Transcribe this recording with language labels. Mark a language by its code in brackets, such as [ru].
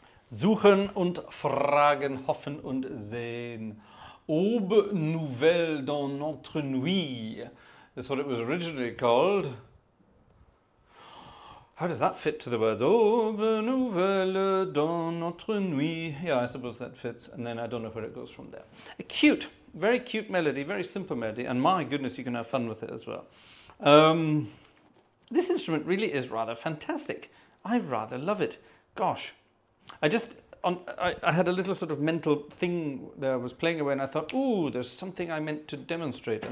[de] Suchen und fragen, hoffen und sehen. [fr] Aube nouvelle dans notre nuit. [en] That's what it was originally called. How does that fit to the words? [fr] Aube nouvelle dans notre nuit. [en] Yeah, I suppose that fits. And then I don't know where it goes from there. A cute, very cute melody, very simple melody. And my goodness, you can have fun with it as well. This instrument really is rather fantastic. I rather love it. Gosh, I had a little sort of mental thing that I was playing away and I thought, ooh, there's something I meant to demonstrate.